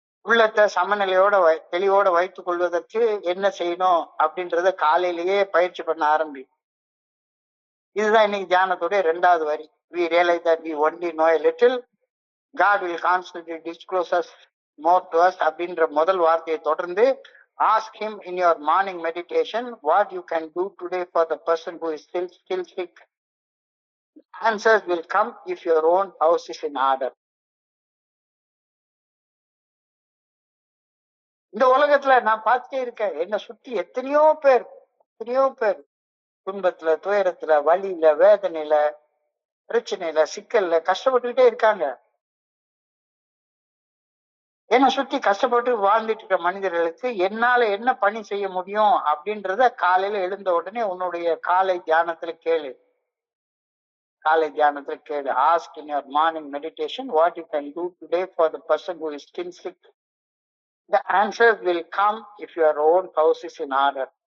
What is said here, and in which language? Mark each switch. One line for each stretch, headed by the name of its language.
Tamil: உள்ளத்தை சமநிலையோட தெளிவோட வைத்துக் கொள்வதற்கு என்ன செய்யணும் அப்படின்றத காலையிலேயே பயிற்சி பண்ண ஆரம்பி. இதுதான் இன்னைக்கு தியானத்துடைய 2வது வரி.
English: We realize that we only know a little. God will constantly disclose us more to us
Tamil: அப்படின்ற முதல் வார்த்தையை தொடர்ந்து
English: ask him in your morning meditation what you can do today for the person who is still sick. Answers will come if your own house is in order.
Tamil: இந்த உலகத்துல நான் பார்த்துட்டே இருக்கேன், என்னை சுத்தி எத்தனையோ பேர் துன்பத்துல, துயரத்துல, வலியில, வேதனையில, பிரச்சனையில, சிக்கல்ல கஷ்டப்பட்டுக்கிட்டே இருக்காங்க. என்னை சுத்தி கஷ்டப்பட்டு வாழ்ந்துட்டு இருக்க மனிதர்களுக்கு என்னால என்ன பணி செய்ய முடியும் அப்படின்றத காலையில எழுந்த உடனே உன்னுடைய காலை தியானத்துல கேளு.
English: Ask in your morning meditation what you can do today for the person who is still sick. The answers will come if your own house is in order.